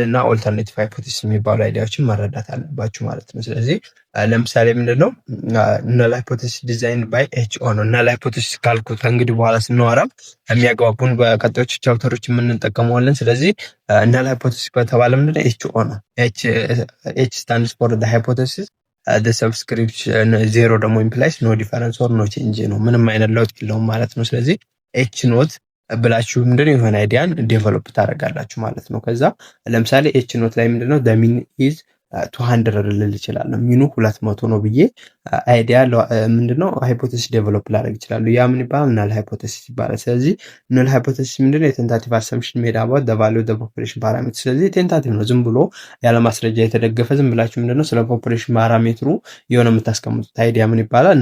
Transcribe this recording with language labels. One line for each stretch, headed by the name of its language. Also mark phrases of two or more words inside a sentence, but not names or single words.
Amharic: እና
English: alternative hypothesis
Amharic: የሚባሉ አይዲያዎችን መረዳት አለባችሁ ማለት ነው። ስለዚህ ለምሳሌ ምንድነው
English: null hypothesis design by H0
Amharic: ነው።
English: null hypothesis
Amharic: ካልኩት እንግዲህ በኋላ ስናወራ የሚያግባቡን በቀጣዮቹ ቻፕተሮች የምንጠቀመዋለን። ስለዚህ
English: null hypothesis
Amharic: ከተባለ ምንድነው ኤችኦ ነው።
English: H stands for the hypothesis the subscription 0
Amharic: ደግሞ
English: implies no difference or no change
Amharic: ነው፣ ምንም አይነት ለውጥ የለውም ማለት ነው። ስለዚህ
English: H not
Amharic: ብላችሁ ምንድነው የሆነ አይዲያን ዴቨሎፕ ታደርጋላችሁ ማለት ነው። ከዛ ለምሳሌ
English: H not
Amharic: ላይ ምንድነው
English: the mean is 200
Amharic: ልል ይችላል። ሚኑ 200 ነው ብዬ አይዲያ ምንድነው ሃይፖቴሲስ ዴቨሎፕ ላደርግ ይችላል። ያ ምን ይባላል?
English: null hypothesis
Amharic: ይባላል። ስለዚህ
English: null hypothesis
Amharic: ምንድነው
English: tentative assumption made about the value of the population parameter።
Amharic: ስለዚህ ቴንታቲቭ ነው፣ ዝም ብሎ ያለ ማስረጃ የተደገፈ ዝም ብላችሁ ምንድነው ስለ
English: population parameter
Amharic: የሆነ የምታስቀምጡት አይዲያ ምን ይባላል?